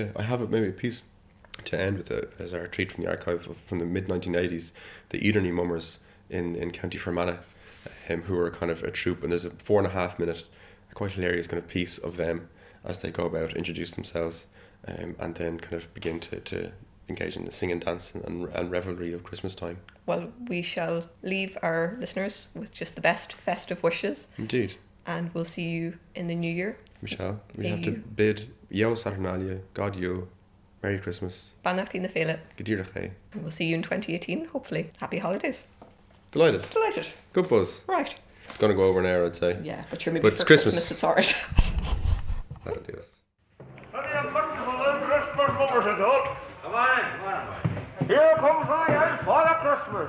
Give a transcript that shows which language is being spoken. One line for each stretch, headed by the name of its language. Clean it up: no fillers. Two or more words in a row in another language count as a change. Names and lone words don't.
English: I have maybe a piece to end with as our treat from the archive from the mid-1980s, the Blúiríní mummers in County Fermanagh, who are kind of a troupe, and there's a 4.5 minute, quite hilarious kind of piece of them as they go about, introduce themselves, and then kind of begin to engage in the sing and dance and revelry of Christmas time. Well, we shall leave our listeners with just the best festive wishes. Indeed. And we'll see you in the new year. We shall. We have to bid
Latin: Io Saturnalia,
English: God Yule, Merry Christmas.
Irish: Banachtaí na Féile. Gadíreach é.
English: And we'll see you in 2018, hopefully. Happy holidays. Delighted. Good buzz. Right. It's going to go over an hour, I'd say. Yeah, but you're maybe but for it's Christmas. It's alright. That'll do us. Come on. Here comes my house for the Christmas.